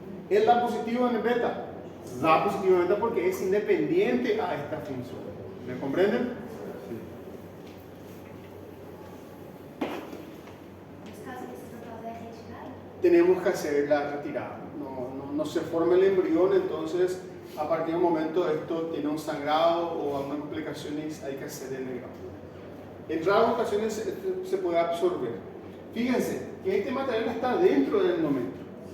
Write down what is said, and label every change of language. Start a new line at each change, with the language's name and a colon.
Spanish: ¿Es da positivo en el beta? Da positivo en el beta porque es independiente a esta función. ¿Me comprenden?
Portuguese: Nesse caso, precisa fazer a retirada?
Spanish: Tenemos que hacer la retirada. No no se forma el embrión, entonces a partir de un momento esto tiene un sangrado o algunas complicaciones, hay que hacer el grado. En raras ocasiones se puede absorber. Fíjense que este material está dentro del endometrio.